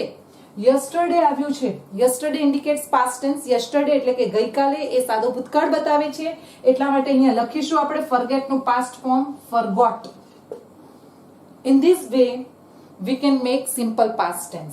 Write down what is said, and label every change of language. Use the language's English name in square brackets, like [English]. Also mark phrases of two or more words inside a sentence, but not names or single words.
[Gujarati] yesterday આવ્યું છે. [English] yesterday indicates past tense. [Gujarati] yesterday એટલે કે ગઈકાલે એ સાદો ભૂતકાળ બતાવે છે એટલા માટે અહીંયા લખીશું આપણે forget નું [English] past form forgot. In this way we can make simple past tense.